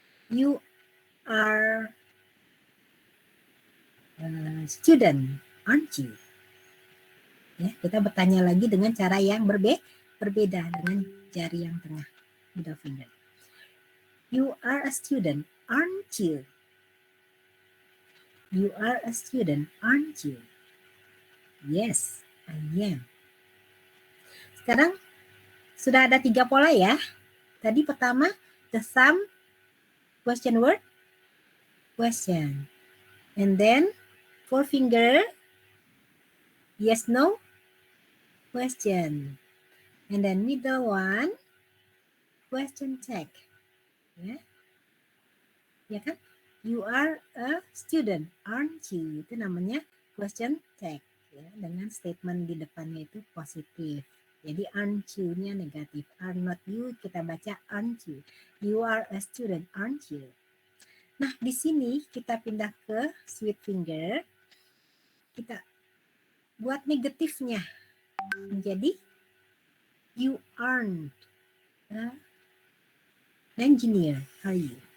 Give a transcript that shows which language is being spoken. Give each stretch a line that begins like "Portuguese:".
English: You are a student, aren't you?
Indonesian: Ya, kita bertanya lagi dengan cara yang berbeda dengan jari yang tengah,
English: middle finger. You are a student, aren't you? You are a student, aren't you? Yes, I am.
Indonesian: Sekarang sudah ada 3 pola ya. Tadi pertama,
English: the thumb, question word, question. And then, forefinger, yes, no, question. And then middle one, question tag.
Indonesian: Ya, ya kan?
English: You are a student, aren't you?
Indonesian: Itu namanya question tag. Ya, dengan statement di depannya itu positif. Jadi
English: aren't you-
Indonesian: nya negatif.
English: Are not you,
Indonesian: kita baca
English: aren't you. You are a student, aren't you?
Indonesian: Nah, di sini kita pindah ke
English: sweet finger.
Indonesian: Kita buat negatifnya menjadi
English: you aren't an engineer, are you?